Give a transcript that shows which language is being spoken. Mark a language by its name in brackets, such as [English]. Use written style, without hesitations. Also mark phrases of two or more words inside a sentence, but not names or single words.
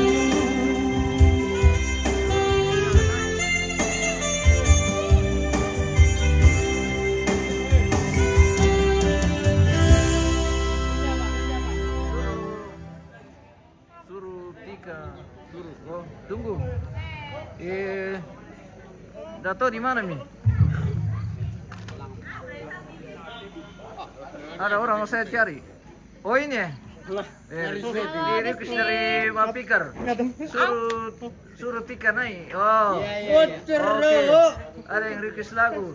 [Indonesian] Suruh Tika, suruh. Oh, tunggu. Dato di mana Mi? Ada orang saya cari. Oh ini ya? Di request dari Mapikar. Suruh Tika naik. Oh. Oke. Ada yang request lagu.